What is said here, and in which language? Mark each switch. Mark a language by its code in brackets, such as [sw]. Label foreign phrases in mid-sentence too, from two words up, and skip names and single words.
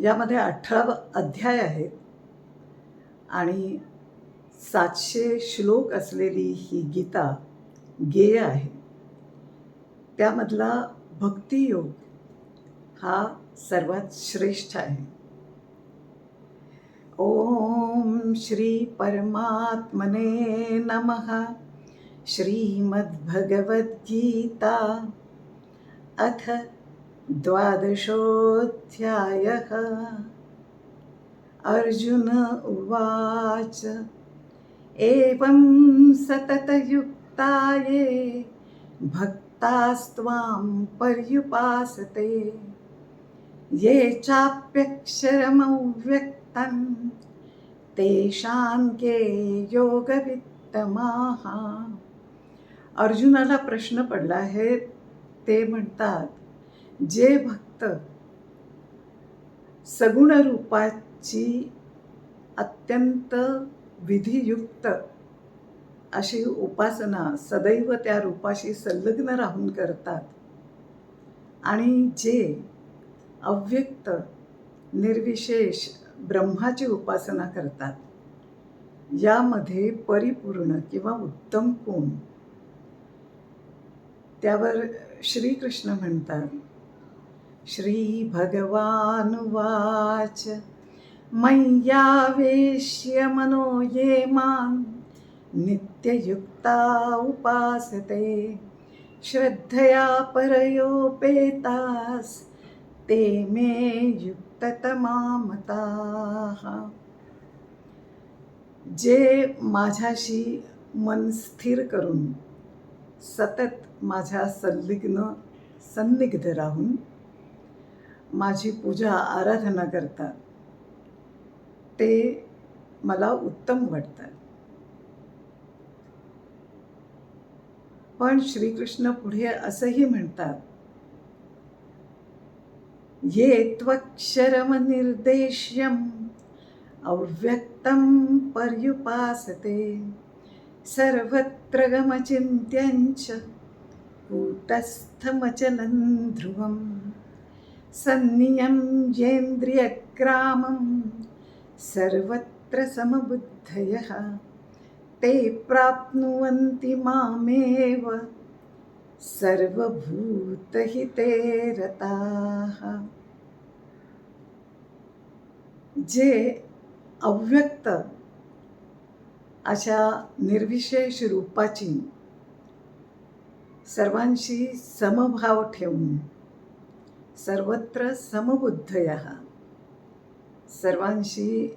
[mr] यामध्ये 18 अध्याय आहेत आणि 700 श्लोक असलेली ही गीता गेय आहे. त्यामधला भक्तियोग हा सर्वात श्रेष्ठ आहे. [sa] ओम श्री परमात्मने नमः. श्रीमद्भगवद्गीता अथ 12ोऽध्यायः. अर्जुन उवाच एवं सततयुक्ताये भक्तास्त्वां पर्युपासते ये चाप्यक्षरमव्यक्तं तेषां के योगवित्तमाः. [mr] अर्जुनाला प्रश्न पडला आहे. ते म्हणतात, जे भक्त सगुण रूपाची अत्यंत विधियुक्त अशी उपासना सदैव त्या रूपाशी संलग्न राहून करतात आणि जे अव्यक्त निर्विशेष ब्रह्माची उपासना करतात, यामध्ये परिपूर्ण किंवा उत्तम कोण? त्यावर श्रीकृष्ण म्हणतात, [sa] श्री भगवानुवाच मय्यावेश्य मनो ये मां नित्ययुक्ता उपासते श्रद्धया परयोपेतास ते मे युक्ततमा मताः. [mr] जे माझ्याशी मन स्थिर करून सतत माझ्या सन्निग्ध राहून माझी पूजा आराधना करतात, ते मला उत्तम वाटतात. पण श्रीकृष्ण पुढे असंही म्हणतात, [sa] ये त्वक्षरमनिर्देश्यम् अव्यक्तं पर्युपासते सर्वत्र गमचिन्त्यञ्च कूटस्थमचलं ध्रुवं सन्नियम्येन्द्रियग्रामं सर्वत्र समबुद्धयः ते प्राप्नुवन्ति मामेव सर्वभूतहिते रताः. [mr] जे अव्यक्त अशा निर्विशेष रूपाची सर्वांशी समभाव ठेवून सर्वत्र समबुद्धयः सर्वांशी